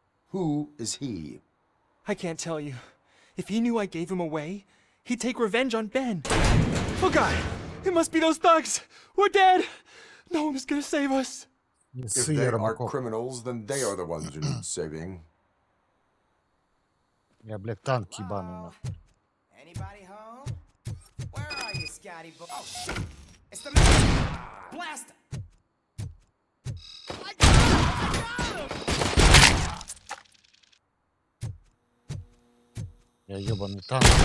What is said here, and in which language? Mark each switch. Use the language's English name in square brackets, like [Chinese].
[English] Who is he? I can't tell you. If he knew I gave him away, he'd take revenge on Ben. Oh god! It must be those thugs! We're dead! No one is gonna save us. If they are criminals, then they are the ones who need saving. [Russian] Я, блядь, танк ебаный, нахуй. [English] Anybody home? Where are you, Scotty boy? Oh shit! It's the man! Blast him! I got him! [Russian] Я ебаный танк.